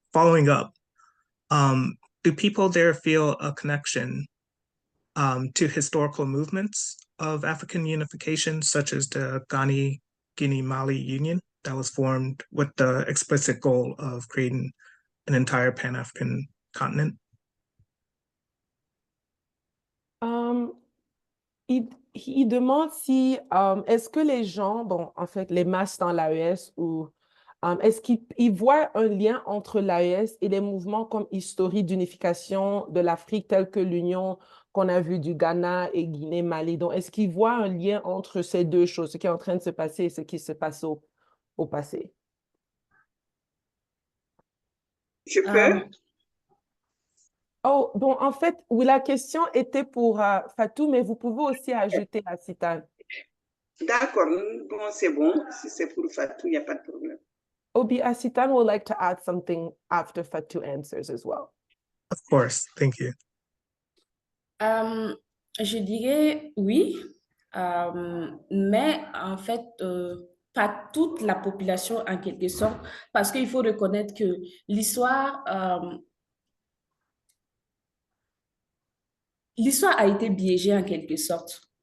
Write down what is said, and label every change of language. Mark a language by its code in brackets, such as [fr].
[en] Following up, do people there feel a connection to historical movements of African unification, such as the Guinea-Mali Union that was formed with the explicit goal of creating an entire Pan-African continent? [fr] Il demande si, est-ce que les gens, bon, en fait, les masses dans l'AES, ou est-ce qu'ils voient un lien entre l'AES et les mouvements comme historiques d'unification de l'Afrique, tels que l'union qu'on a vue du Ghana et Guinée-Mali? Donc, est-ce qu'ils voient un lien entre ces deux choses, ce qui est en train de se passer et ce qui se passe au passé? Je peux? Oh, bon, en fait, oui, la question était pour Fatou, mais vous pouvez aussi ajouter à Sitan. D'accord, bon, c'est bon. Si c'est pour Fatou, il n'y a pas de problème. [en] Obi, Asitan would like to add something after Fatou answers as well. Of course, thank you. [fr] Je dirais oui, mais en fait, pas toute la population en quelque sorte, parce qu'il faut reconnaître que l'histoire a été biaisée en quelque sorte.